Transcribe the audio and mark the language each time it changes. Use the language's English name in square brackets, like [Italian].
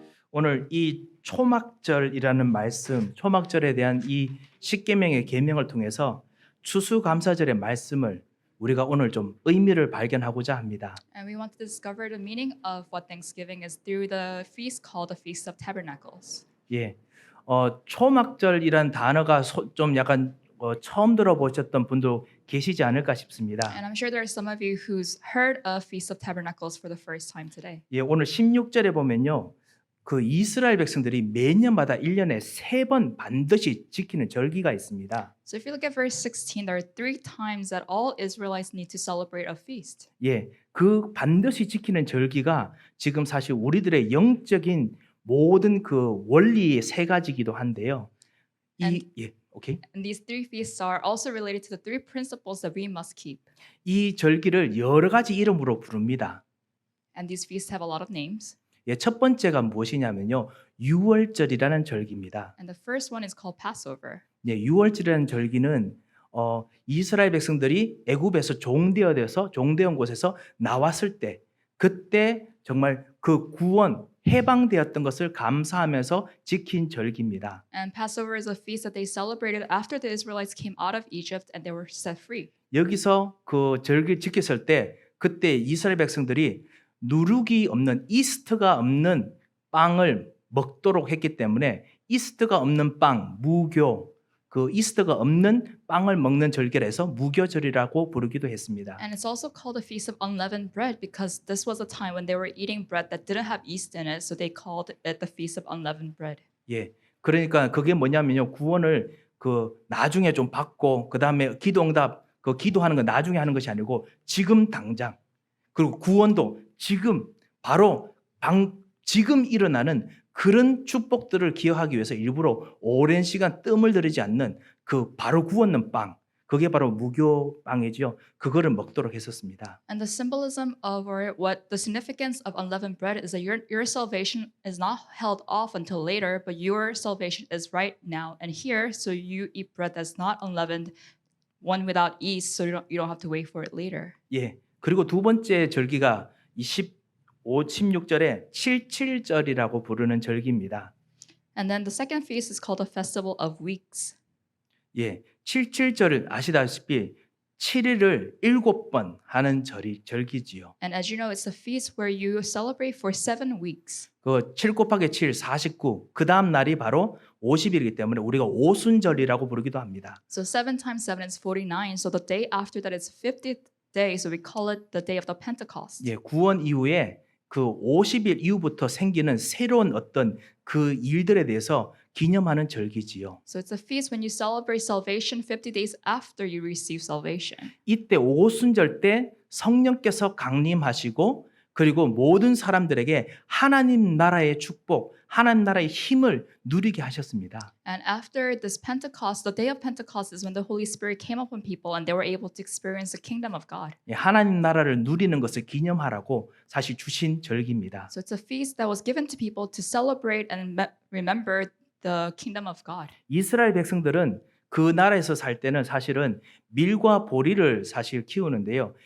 [Korean] 오늘 이 초막절이라는 말씀, 초막절에 대한 이 십계명의 계명을 통해서 추수감사절의 말씀을 우리가 오늘 좀 의미를 발견하고자 합니다. [English] And we want to discover the meaning of what Thanksgiving is through the feast called the Feast of Tabernacles. [Korean] 예, 초막절이란 단어가 좀 약간 처음 들어보셨던 분도 계시지 않을까 싶습니다. [English] And I'm sure there are some of you who's heard of Feast of Tabernacles for the first time today. [Korean] 예, 오늘 16절에 보면요. 그 이스라엘 백성들이 매년마다 1년에 3번 반드시 지키는 절기가 있습니다. [English] So if you look at verse 16, there are 3 times that all Israelites need to celebrate a feast. [Korean] 예, 그 반드시 지키는 절기가 지금 사실 우리들의 영적인 모든 그 원리의 3가지이기도 한데요. 오케이. [English] And these 3 feasts are also related to the 3 principles that we must keep. [Korean] 이 절기를 여러 가지 이름으로 부릅니다. [English] And these feasts have a lot of names. [Korean] 예, 첫 번째가 무엇이냐면요. 유월절이라는 절기입니다. [English] And the first one is called Passover. [Korean] 예, 유월절이라는 절기는 이스라엘 백성들이 애굽에서 종되온 곳에서 나왔을 때 그때 정말 그 구원 해방되었던 것을 감사하면서 지킨 절기입니다. [English] And Passover is a feast that they celebrated after the Israelites came out of Egypt and they were set free. [Korean] 여기서 그 절기를 지켰을 때 그때 이스라엘 백성들이 누룩이 없는 이스트가 없는 빵을 먹도록 했기 때문에 이스트가 없는 빵, 무교, 그 이스트가 없는 빵을 먹는 절기라서 무교절이라고 부르기도 했습니다. [English] And it's also called the Feast of Unleavened Bread because this was a time when they were eating bread that didn't have yeast in it, so they called it the Feast of Unleavened Bread. [Korean] 예, 그러니까 그게 뭐냐면요, 구원을 그 나중에 좀 받고 그 다음에 기도응답 그 기도하는 거 나중에 하는 것이 아니고 지금 당장 그리고 구원도 지금 바로 지금 일어나는 그런 축복들을 기여하기 위해서 일부러 오랜 시간 뜸을 들이지 않는 그 바로 구웠는 빵, 그게 바로 무교빵이죠. 그거를 먹도록 했었습니다. [English] And the symbolism of or what the significance of unleavened bread is that your salvation is not held off until later, but your salvation is right now and here. So you eat bread that's not unleavened, one without yeast, so you don't have to wait for it later. [Korean] 예. 그리고 두 번째 절기가 16절에 칠칠절이라고 부르는 절기입니다. [English] And then the second feast is called the Festival of Weeks. [Korean] 예. 칠칠절은 아시다시피 7일을 7번 하는 절기지요. [English] And as you know, it's a feast where you celebrate for 7 weeks. [Korean] 그 7 곱하기 7, 49. 그 다음 날이 바로 50일이기 때문에 우리가 오순절이라고 부르기도 합니다. [English] So 7 times 7 is 49. So the day after that is 50th day. So we call it the day of the Pentecost. [Korean] 예, 구원 이후에 그 50일 이후부터 생기는 새로운 어떤 그 일들에 대해서 기념하는 절기지요. [English] So it's a feast when you celebrate salvation 50 days after you receive salvation. [Korean] 이때 오순절 때 성령께서 강림하시고 그리고 모든 사람들에게 하나님 나라의 축복, 하나님 나라의 힘을 누리게 하셨습니다. [English] And after this Pentecost, the day of Pentecost is when the Holy Spirit came upon people and they were able to experience the kingdom of God. [Korean] 예, 하나님 나라를 누리는 것을 기념하라고 사실 주신 절기입니다. [English] So it's a feast that was given to people to celebrate and remember the kingdom of God. [Korean] 이스라엘 백성들은 그 나라에서 살 때는 사실은 밀과 보리를 사실 키우는데요.